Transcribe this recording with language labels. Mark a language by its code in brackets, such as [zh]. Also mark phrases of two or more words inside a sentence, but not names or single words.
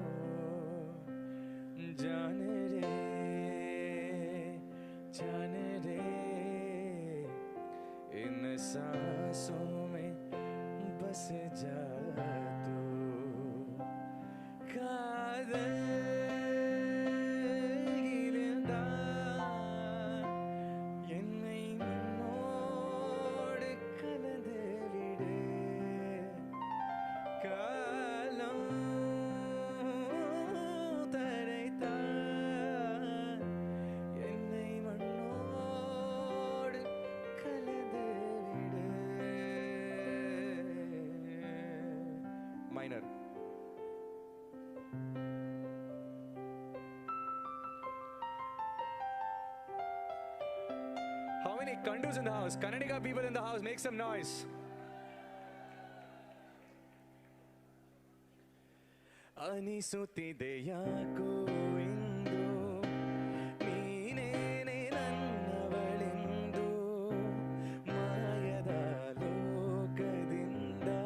[hi] जान रे इन सांसों में बस जा तू [ta] காதல் கிரதா என்னை உன்னோடு கலந்து விடு காலம் தரைத்தான் என்னை மண்ணோடு கலந்து விடு மைனர் [en] How many Kandus in the house? Kannadiga people in the house, make some noise. [kn] ಅನಿಸುತ್ತಿದೆ ಯಾಕೋ ಇಂದು ನೀನೇನೆ ನನ್ನವಳೆಂದು ಮಾಯದ ಲೋಕದಿಂದ